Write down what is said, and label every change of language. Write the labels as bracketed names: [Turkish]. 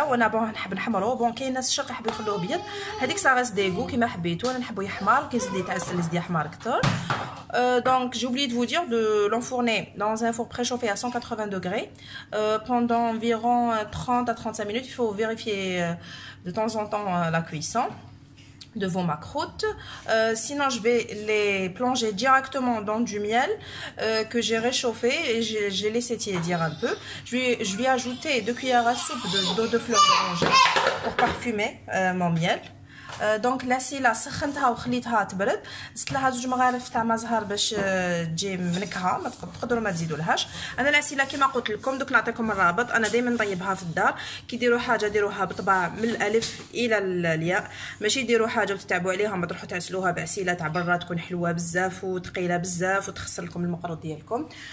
[Arabic] وانا بون نحب نحمرو. بون كاين ناس الشرق يحبوا يخلوه ابيض، هذيك ساغاس ديغو كيما حبيتو. انا نحبو يحمر، كيزيد لي تعسل يزيد يحمر اكثر. [French] Donc j'ai oublié de vous dire de l'enfourner dans un four préchauffé à 180 degrés pendant environ 30 à 35 minutes. Il faut vérifier de temps en temps la cuisson de vos macroutes. Sinon je vais les plonger directement dans du miel que j'ai réchauffé et j'ai laissé tiédir un peu. Je vais ajouter 2 cuillères à soupe d'eau de fleur d'oranger pour parfumer mon miel. [Arabic] دونك لاسيلا سخنتها وخليتها تبرد. زدت لها 2 مغارف تاع ما زهر باش تجي منكهه. ما تقدروا ما تزيدوا لهاش. انا لاسيلا كيما قلت لكم دوك نعطيكم الرابط. انا دائما نطيبها في الدار. كي ديروا حاجه ديروها بطبع من الالف الى الياء، ماشي ديروا حاجه وتتعبوا عليها ما تروحوا تعسلوها بعسيله تاع برا تكون حلوه بزاف وثقيله بزاف وتخسر لكم المقروط ديالكم.